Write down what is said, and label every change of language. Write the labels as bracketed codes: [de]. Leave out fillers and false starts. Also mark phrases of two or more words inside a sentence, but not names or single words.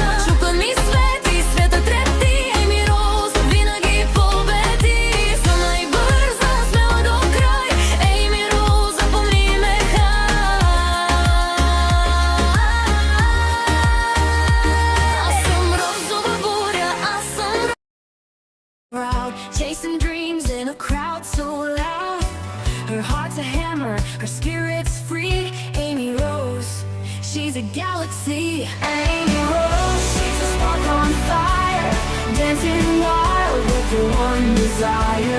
[bg] Чукът ми свети, светът трепти, Ейми Роуз винаги победи. Силна и бърза, смела до край, Ейми Роуз, запомни ме хай. Аз съм розова буря, аз съм [en] proud, chasing dreams in a crowd so loud. Her heart's a hammer, her spirit's free. Amy Rose, she's a galaxy. Amy Rose, she's a spark on fire, dancing wild with her one desire.